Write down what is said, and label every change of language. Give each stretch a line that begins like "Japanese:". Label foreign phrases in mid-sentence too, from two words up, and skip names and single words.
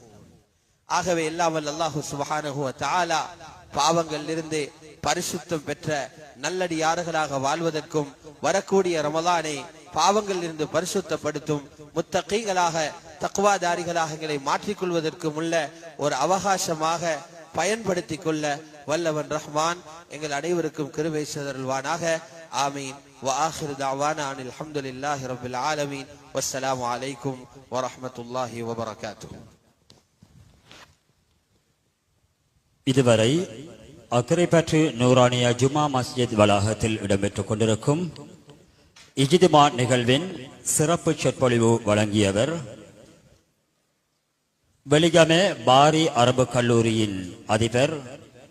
Tamil: ஆகவே எல்லாம் வல்ல அல்லாஹ்
Arabic: سبحانه وتعالى
Tamil: பாவங்களிலிருந்து பரிசுத்தம் பெற்ற நல்லடியார்களாக வாழ்வதற்கும் வரக்கூடிய ரமலானை பாவங்களில் இருந்து பரிசுத்தப்படுத்தும் முத்தகீங்களாக தக்வாதாரிகளாக எங்களை மாற்றிக்கொள்வதற்கும் உள்ள ஒரு அவகாசமாக பயன்படுத்திக் கொள்ள வல்லவன் ரஹ்மான் எங்கள் அனைவருக்கும் கிருபை செய்தருள்வானாக. ஆமீன்.
Arabic: وآخر دعوانا عن الحمد لله رب العالمين والسلام عليكم ورحمة الله وبركاته.
Tamil: இதுவரை அக்கரைப்பற்று நூரானியா ஜுமா மஸ்ஜித் வளாகத்தில் இடம்பெற்றுக் கொண்டிருக்கும் இஜ்திமா நிகழ்வின் சிறப்பு சொற்பொழிவு வழங்கியவர் வெலிகமே பாரி அரபு கல்லூரியின் அதிபர்